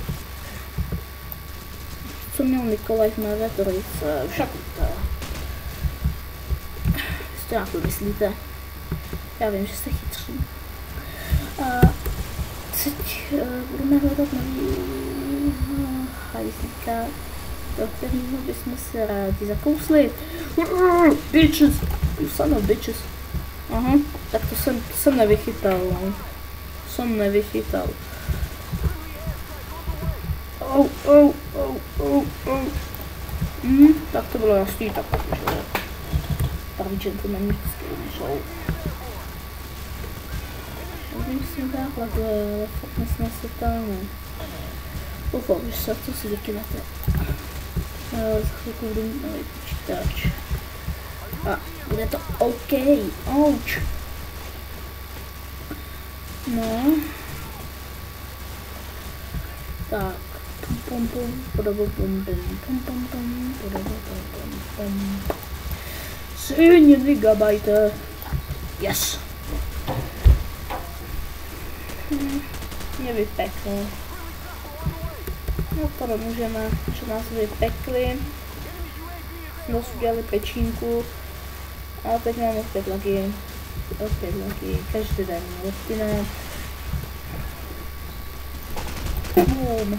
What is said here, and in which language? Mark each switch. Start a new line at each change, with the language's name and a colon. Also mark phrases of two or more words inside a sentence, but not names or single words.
Czech: Co měl Nikolaj v mé rétorice, však to. Si to nějak myslíte? Já vím, že jste chytří. Teď budeme hledat nový hajzlíka, do kterého bychom se rádi zakousli.
English: Bitches! You son of bitches.
Czech: Aha, tak to jsem nevychytal, no. Jsem nevychytal. Tak to bylo jasný, tak že pravý gentleman vždycky jsou. Myslím takhle, fakt nesnesitelné. Doufám, že se to si vykynete. Za chvilku budu mít nový počítač. A bude to OK. Ouch. No. Tak. Pum pum podobu pum pum pum pum podobu pum pum.
English: 7 GB. Yes.
Czech: Mě vypeklo. No to můžeme, že nás vypekli. Jsme udělali pečínku. A teď mám opět lagy. Každý den rutina. Boom.